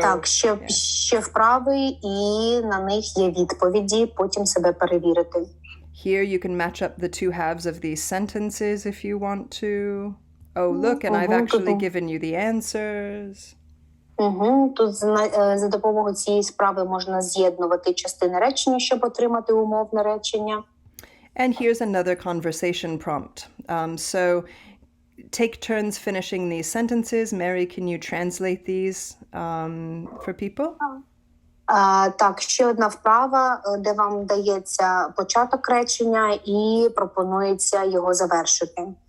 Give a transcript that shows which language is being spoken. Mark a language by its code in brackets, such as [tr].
[uk] так, ще вправи, і на них є відповіді, потім себе перевірити. [en] Here you can match up the two halves of these sentences if you want to. Oh, look, and I've actually given you the answers. [uk] Тут за допомогою цієї справи можна з'єднувати частини речення, щоб отримати умовне речення. [en] And here's another conversation prompt. So take turns finishing these sentences. Mary, can you translate these for people? [uk] Так, ще одна вправа, де вам дається початок речення і пропонується його завершити.